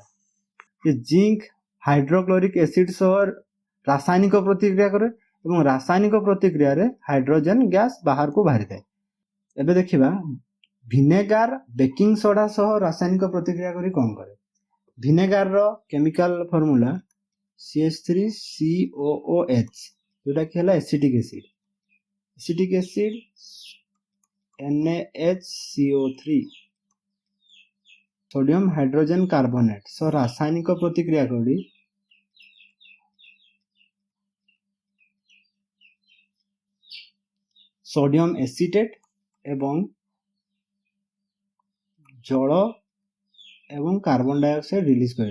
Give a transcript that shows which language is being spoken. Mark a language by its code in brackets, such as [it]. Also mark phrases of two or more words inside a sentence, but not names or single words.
[or] ଯେ [en] zinc hydrochloric acid [or] ସହ ରାସାୟନିକ ପ୍ରତିକ୍ରିୟା କରେ ଏବଂ ରାସାୟନିକ ପ୍ରତିକ୍ରିୟାରେ [en] hydrogen gas [or] ବାହାରକୁ ବାହାରିଥାଏ। ଏବେ ଦେଖିବା [en] vinegar baking soda [or] ସହ ରାସାୟନିକ ପ୍ରତିକ୍ରିୟା କରି କ'ଣ କରେ। ଭିନେଗାରର [en] chemical formula [or] CH3COOH, ଯେଉଁଟାକି ହେଲା [en] acetic acid. acetic acid [or] NaHCO3 [en] sodium hydrogen carbonate [or] ସହ ରାସାୟନିକ ପ୍ରତିକ୍ରିୟା କରି [en] sodium acetate [or] ଏବଂ ଜଳ ଏବଂ [en] carbon dioxide release [or] करे।